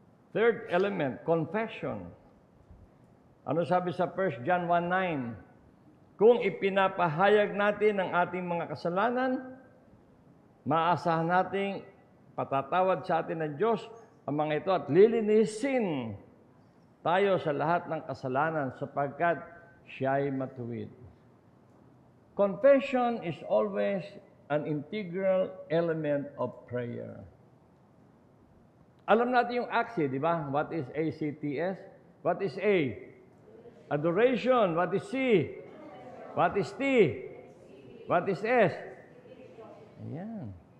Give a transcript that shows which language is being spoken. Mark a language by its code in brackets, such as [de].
[en] Third element, confession. [tl] Ano sabi sa 1 John 1:9? Kung ipinapahayag natin ang ating mga kasalanan, maasahan nating patatawad sa atin ng Diyos ang mga ito at lilinisin tayo sa lahat ng kasalanan sapagkat siya'y matuwid. [en] Confession is always an integral element of prayer. [tl] Alam natin yung ACTS, di ba? [en] What is ACTS? What is A? Adoration. What is C? What is T? What is S? Ayan.